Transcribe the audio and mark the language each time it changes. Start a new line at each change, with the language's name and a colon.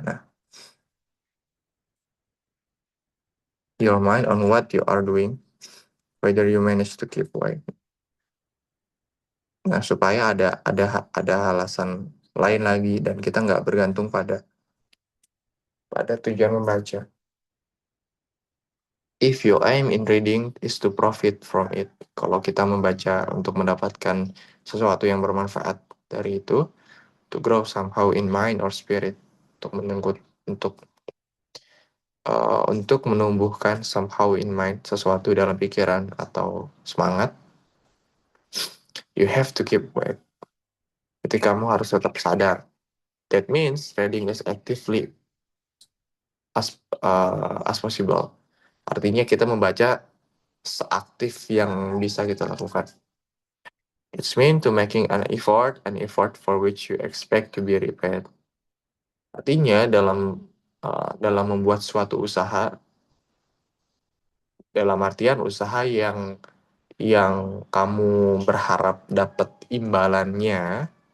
English: Nah, your mind on what you are doing, whether you manage to keep awake.
Indonesian: Nah, supaya ada alasan lain lagi dan kita nggak bergantung pada tujuan membaca.
English: If your aim in reading is to profit from it,
Indonesian: kalau kita membaca untuk mendapatkan sesuatu yang bermanfaat dari itu,
English: to grow somehow in mind or spirit,
Indonesian: untuk menumbuhkan
English: somehow in mind,
Indonesian: sesuatu dalam pikiran atau semangat,
English: you have to keep awake.
Indonesian: Jadi kamu harus tetap sadar.
English: That means reading as actively as possible.
Indonesian: Artinya kita membaca seaktif yang bisa kita lakukan.
English: It's mean to making an effort for which you expect to be repaid.
Indonesian: Artinya dalam membuat suatu usaha, dalam artian usaha yang kamu berharap dapat imbalannya.